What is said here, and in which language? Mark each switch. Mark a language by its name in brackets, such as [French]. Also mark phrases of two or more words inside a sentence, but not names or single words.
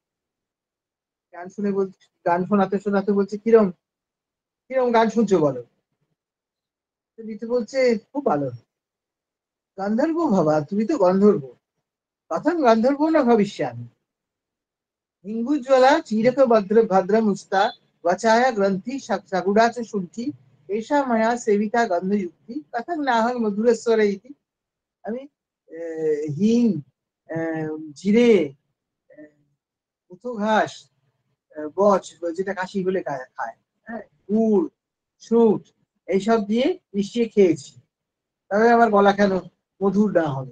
[Bangla] গান শোনাতে শোনাতে বলছে কিরম কিরম গান শুনছো বলো। দিতে বলছে খুব ভালো। গন্ধর্ব ভাবা, তুমি তো গন্ধর্ব। [Sanskrit] কথম গন্ধর্ব না ভবিষ্যামি হিঙ্গুজ্জ্বলা চিরক ভদ্র মুস্তা वचाया ग्रंथि सगुड़ा च शुंठी एषा मया सेविता गंधयुक्ति कथं नाहं मधुरेश्वर इति। [Bangla] আমি হিং, জিরে, মুথো ঘাস, বচ যেটা কাশি হলে খায়, হ্যাঁ, গুড়, সুট, এইসব দিয়ে মিশিয়ে খেয়েছি, তবে আমার গলা কেন মধুর না হবে।